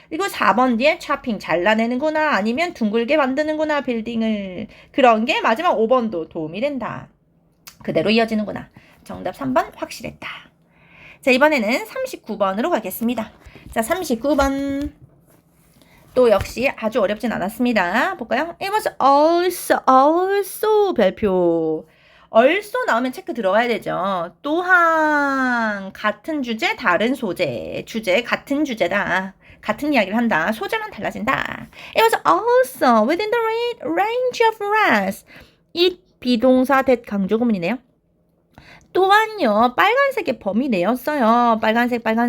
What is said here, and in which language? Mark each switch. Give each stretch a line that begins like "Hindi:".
Korean: 그리고 4번 뒤에 차핑, 잘라내는구나. 아니면 둥글게 만드는구나, 빌딩을. 그런 게 마지막 5번도 도움이 된다. 그대로 이어지는구나. 정답 3번 확실했다. 자, 이번에는 39번으로 가겠습니다. 자, 39번. 또 역시 아주 어렵진 않았습니다. 볼까요?
English: It was also
Korean: 별표. also 나오면 체크 들어가야 되죠. 또한 같은 주제, 다른 소재. 주제 같은 주제다. 같은 이야기를 한다. 소재만 달라진다.
English: It was also within the range of rest.
Korean: 이 비동사 that 강조 구문이네요. 또한요, 빨간색의 범위 내였어요. 빨간색.